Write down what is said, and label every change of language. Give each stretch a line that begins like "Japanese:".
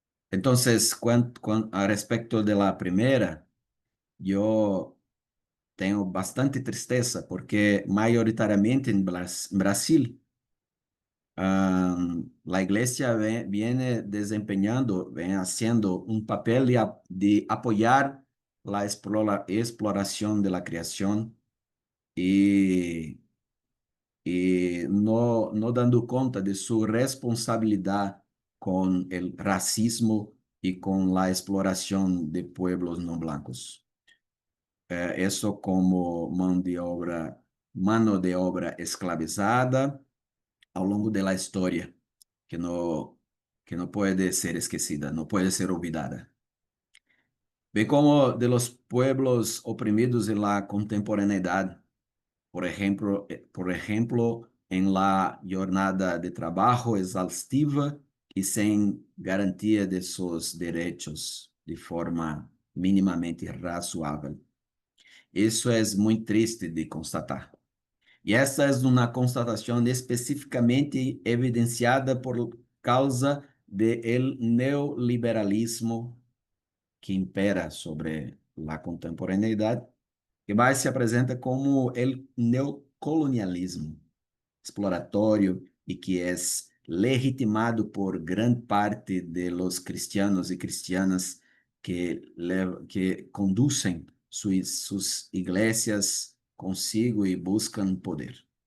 Spanish: Entonces, a respecto de la primera, yo tengo bastante tristeza porque mayoritariamente en Brasil, la iglesia viene haciendo un papel de apoyar la exploración de la creación y no dando cuenta de su responsabilidad con el racismo y con la exploración de pueblos no blancos. Eso como mano de obra esclavizada
Portuguese: ao longo da história, que não pode ser esquecida, não pode ser olvidada. Bem como
Spanish: de los pueblos oprimidos en la contemporaneidad, por ejemplo, en la jornada de trabajo exhaustiva y sin garantía de sus derechos de forma minimamente razoável.
Portuguese: Isso é muito triste de constatar. E essa é uma constatação especificamente evidenciada por causa do neoliberalismo que impera sobre a contemporaneidade, que mais se apresenta como o neocolonialismo exploratório e que é legitimado por grande parte
Spanish: de los cristianos
Portuguese: e cristianas que conduzem suas igrejas consigo e buscam poder.